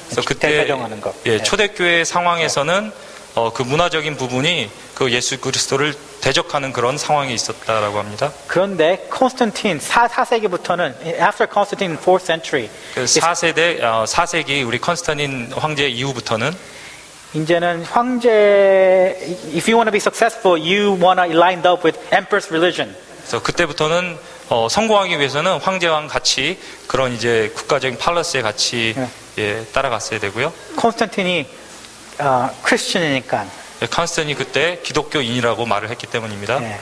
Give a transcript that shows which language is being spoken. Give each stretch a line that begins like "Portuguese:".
Korean: 그래서 그때 초대교회 상황에서는 그 문화적인 부분이 그 예수 그리스도를 대적하는 그런 상황이 있었다라고 합니다. 그런데 콘스탄틴 4세기부터는
English: after Constantine 4th century
Korean: 4세기 우리 콘스탄틴 황제 이후부터는 이제는 황제
English: if you want to be successful you want to line up with empress religion.
Korean: 그래서 그때부터는 성공하기 위해서는 황제왕 같이 그런 이제 국가적인 팔러스에 같이 따라갔어야 되고요. 콘스탄틴이 크리스천이니까. 콘스탄틴이 그때 기독교인이라고 말을 했기 때문입니다.